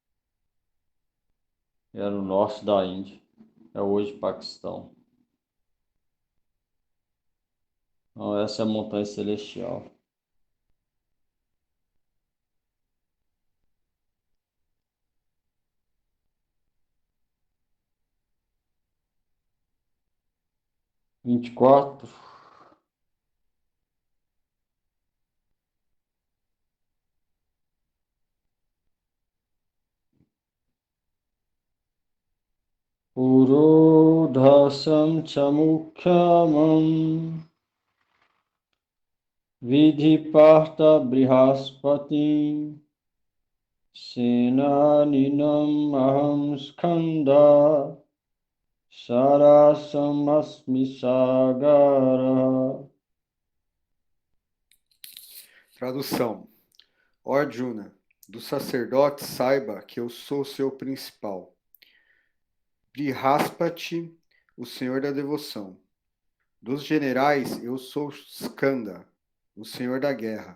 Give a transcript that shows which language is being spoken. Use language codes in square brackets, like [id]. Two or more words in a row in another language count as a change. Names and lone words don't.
[pt] Era no norte da Índia, é hoje Paquistão. Então, essa é a montanha celestial. Vinte e quatro. [sa] Purodhasam chamukhamam vidhiparta brihaspati senaninam aham skanda sarasam asmi sagara. [pt] Tradução. Ó Arjuna, dos sacerdotes saiba que eu sou seu principal. Brihaspati, o senhor da devoção. Dos generais eu sou Skanda, o senhor da guerra.